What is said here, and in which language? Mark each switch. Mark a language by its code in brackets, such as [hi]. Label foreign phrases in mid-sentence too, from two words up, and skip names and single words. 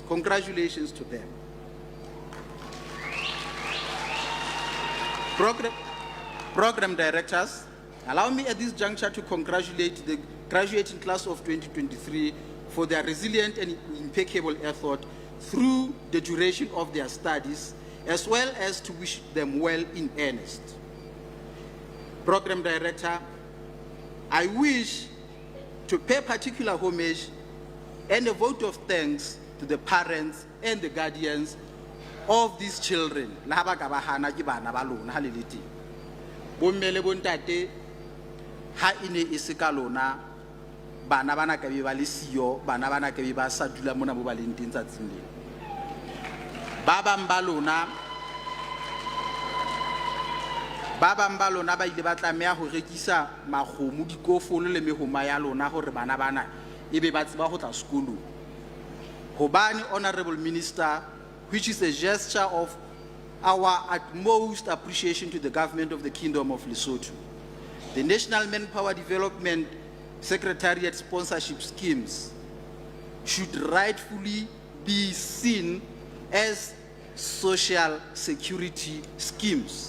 [en] Congratulations to them. Program directors, allow me at this juncture to congratulate the graduating class of 2023 for their resilient and impeccable effort through the duration of their studies, as well as to wish them well in earnest. Program Director, I wish to pay particular homage and a vote of thanks to the parents and the guardians of these children. [st] Bommele bontate ha ine isika lona bana bana ka be ba le siyo bana bana ka be ba sa dula mona mo ba leng teng tsatsing le ba bang ba lona ba ile ba tlameha ho rekisa makgomo dikofolo le mehoma ya lona hore bana bana e be ba tseba ho tla sekolong. Hobane, [en] Honorable Minister, which is a gesture of our utmost appreciation to the government of the Kingdom of Lesotho. The National Manpower Development Secretariat sponsorship schemes should rightfully be seen as social security schemes.